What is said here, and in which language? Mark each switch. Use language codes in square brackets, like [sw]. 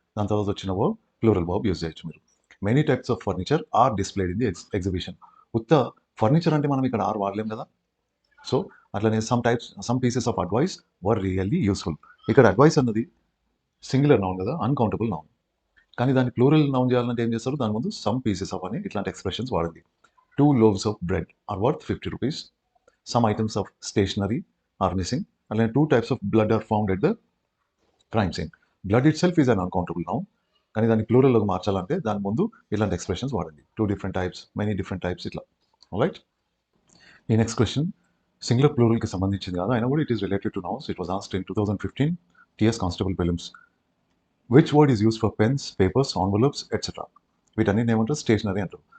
[te] దాని తర్వాత వచ్చిన వర్బ్ ప్లూరల్ వర్బ్ యూజ్ చేయొచ్చు మీరు. [en] Many types of furniture are displayed in the exhibition. [te] ఉత్త ఫర్నిచర్ అంటే మనం ఇక్కడ ఆర్ వాడలేం కదా. సో అట్లనే [en] Some pieces of advice were really useful. [te] ఇక్కడ అడ్వైస్ అన్నది సింగులర్ నౌన్ కదా, అన్కౌంటబుల్ నౌన్. కానీ దాన్ని ప్లూరల్ నౌన్ చేయాలంటే ఏం చేస్తారు? దాని ముందు సమ్ పీసెస్ ఆఫ్ అని ఇట్లాంటి ఎక్స్ప్రెషన్స్ వాడండి. [en] 2 loaves of bread are worth 50 rupees. Some items of stationery are missing. And then 2 types of blood are found at the crime scene. Blood itself is an uncountable noun. [te] కానీ దాన్ని ప్లూరల్లోకి మార్చాలంటే దాని ముందు ఇలాంటి expressions వాడండి. [en] 2 different types, many different types [te] ఇట్లా. Right. ఈ next question singular ప్లూరల్కి సంబంధించింది కాదు, అయినా కూడా [en] It is related to nouns. It was asked in 2015 TS constable prelims. Which word is use for pens, papers, envelopes, etcetera? [te] వీటన్నిటిని ఏమంటారు? Stationery అంటారు.